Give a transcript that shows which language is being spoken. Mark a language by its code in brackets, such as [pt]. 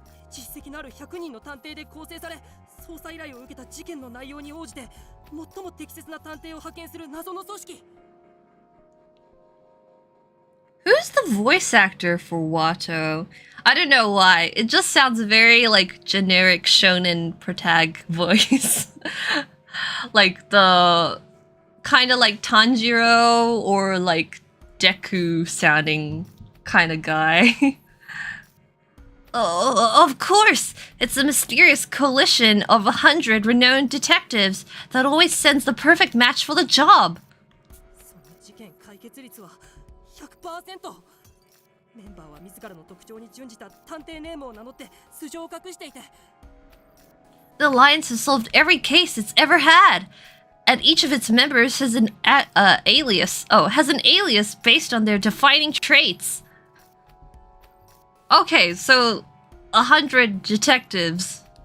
[ja] 実績のある100人の探偵で構成され、捜査依頼を受けた事件の内容に応じて最も適切な探偵を派遣する謎の組織。 [en] Who's the voice actor for Watto? I don't know why. It just sounds very like generic shonen Protag voice. Like the kind of like Tanjiro or like Deku sounding kind of guy. Oh, of course! It's a mysterious coalition of 100 renowned detectives that always sends the perfect match for the job. [ja] その事件解決率は 100%。メンバーは自らの特徴に準じた探偵ネームを名乗って素性を隠していて。 [en] The Alliance has solved every case it's ever had, and each of its members has an alias. Oh, has an alias based on their defining traits. Okay, so 100 detectives.